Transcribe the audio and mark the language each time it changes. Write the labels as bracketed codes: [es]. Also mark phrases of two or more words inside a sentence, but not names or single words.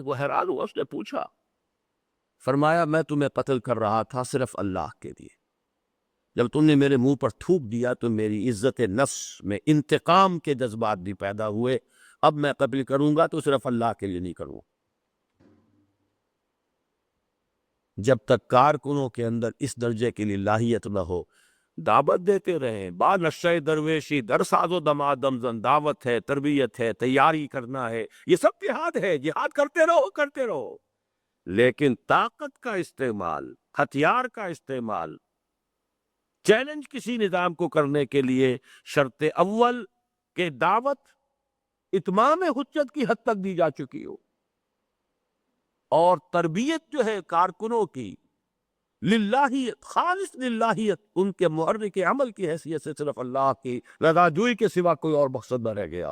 [ur] وہ حیران ہوا، اس نے پوچھا، فرمایا میں تمہیں قتل کر رہا تھا صرف اللہ کے لیے، جب تم نے میرے منہ پر تھوک دیا تو میری عزت نفس میں انتقام کے جذبات بھی پیدا ہوئے، اب میں قتل کروں گا تو صرف اللہ کے لیے نہیں کروں۔ جب تک کارکنوں کے اندر اس درجے کے لیے لاہیت نہ ہو، دعوت دیتے رہیں، [fa] با نشہ درویشی در ساز و دمادم زن، [ur] دعوت ہے، تربیت ہے، تیاری کرنا ہے، یہ سب جہاد ہے، جہاد کرتے رہو کرتے رہو، لیکن طاقت کا استعمال، ہتھیار کا استعمال، چیلنج کسی نظام کو کرنے کے لیے شرط اول کہ دعوت اتمام حجت کی حد تک دی جا چکی ہو، اور تربیت جو ہے کارکنوں کی للہیت، خالص للہیت، ان کے محرک عمل کی حیثیت سے صرف اللہ کی رضا جوئی کے سوا کوئی اور مقصد نہ رہ گیا۔